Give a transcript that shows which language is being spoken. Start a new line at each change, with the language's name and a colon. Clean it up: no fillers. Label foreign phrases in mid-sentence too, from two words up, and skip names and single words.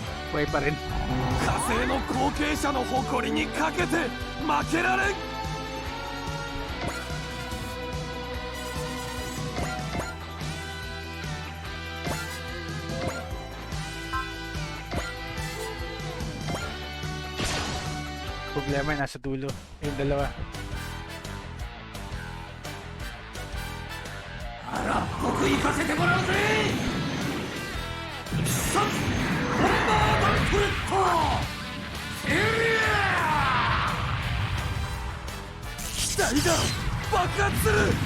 Filipino: Buhay pa rin.
Japanese: 火星の後継者の誇りにかけて負けられん。
Filipino: Problema nasa dulo. Yung dalawa.
Japanese: あら僕行かせてもらうぜ。さっボンバーマントレットエリア機体が爆発する。